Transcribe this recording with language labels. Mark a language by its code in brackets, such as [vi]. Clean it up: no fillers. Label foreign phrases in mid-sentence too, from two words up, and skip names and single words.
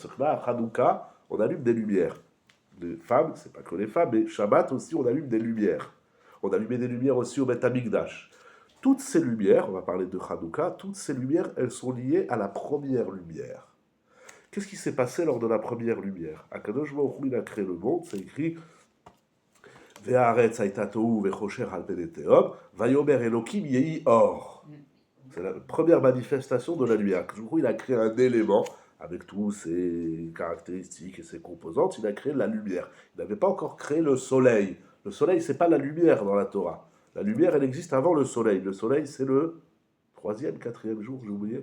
[fr] C'est que là, à Hanouka, on allume des lumières. Les femmes, c'est pas que les femmes, mais Shabbat aussi, on allume des lumières. On allumait des lumières aussi au [he] בית המקדש. [fr] Toutes ces lumières, on va parler de Hanouka, toutes ces lumières, elles sont liées à la première lumière. Qu'est-ce qui s'est passé lors de la première lumière? [he] הקדוש ברוך הוא, [fr] il a créé le monde, c'est écrit [he] והארץ היתה תהו וחשך על פני תהום ויאמר אלהים יהי אור. [fr] C'est la première manifestation de la lumière. [he] הקדוש ברוך הוא, [fr] il a créé un élément, avec tous ses caractéristiques et ses composantes, il a créé la lumière. Il n'avait pas encore créé le soleil. Le soleil, c'est pas la lumière dans la Torah. La lumière, elle existe avant le soleil. Le soleil, c'est le troisième, quatrième jour, j'ai oublié.